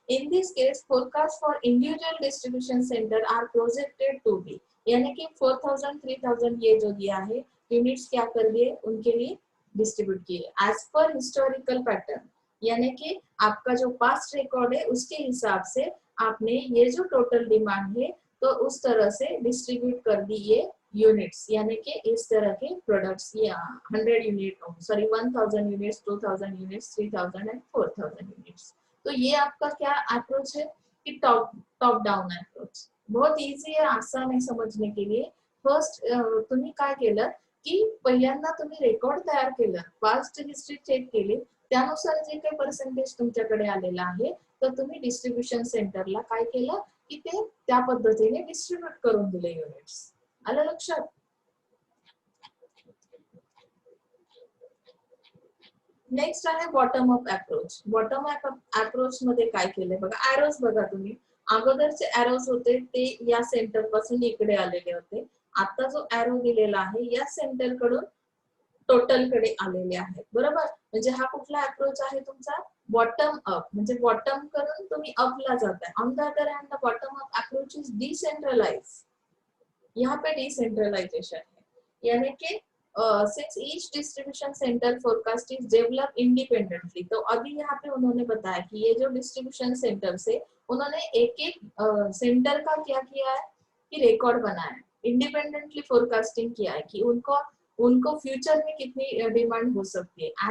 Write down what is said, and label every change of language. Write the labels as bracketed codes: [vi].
[en] in this case forecast for individual distribution center are projected to be, [hi] यानी कि 4,000 3,000 ये जो दिया है यूनिट्स क्या कर दिए उनके लिए डिस्ट्रीब्यूट किए एज पर हिस्टोरिकल पैटर्न, यानी कि आपका जो पास्ट रिकॉर्ड है उसके हिसाब से आपने ये जो टोटल डिमांड है तो उस तरह से डिस्ट्रीब्यूट कर दी ये यूनिट्स, यानी कि इस तरह के प्रोडक्ट्स, या 100 unit, sorry 1,000 units, 2,000 units, 3,000 and 4,000 units. तो ये आपका क्या अप्रोच है कि टॉप डाउन अप्रोच। [mr] बहुत इजी आहे, आसान आहे समजणे के लिए। फर्स्ट तुम्ही काय केलं की पहिल्यांदा तुम्ही रेकॉर्ड तयार केलं, पास्ट हिस्ट्री चेक केली, त्यानुसार जे काही पर्सेंटेज तुमच्याकडे आलेला आहे तर तुम्ही डिस्ट्रीब्यूशन सेंटरला काय केलं की ते त्या पद्धतीने डिस्ट्रीब्यूट करून दिले युनिट्स। आलं लक्षात? नेक्स्ट आहे bottom up approach. Bottom up approach मध्ये काय केलंय बघा, एरोज बघा तुम्ही, अगोदरचे एरोज होते ते या सेंटर पासून इकडे आलेले होते, आता जो एरो दिलेला आहे या सेंटर कडून टोटल कडे आलेले आहेत, बरोबर? म्हणजे हा कुठला अप्रोच आहे तुमचा, बॉटम अप, म्हणजे बॉटम करून तुम्ही अपला जाताय। [en] on the other hand the bottom up approach is decentralise, [hi] यहाँ पे डिसेंट्रलाइजेशन है, यानी कि [en] since each distribution center forecast is develop independently, [hi] तो अभी यहाँ पे उन्होंने बताया कि ये जो डिस्ट्रीब्यूशन सेंटर से उन्होंने एक एक सेंटर का क्या किया है कि रिकॉर्ड बनाया है, इंडिपेंडेंटली फोरकास्टिंग किया है कि उनको उनको फ्यूचर में कितनी डिमांड हो सकती है।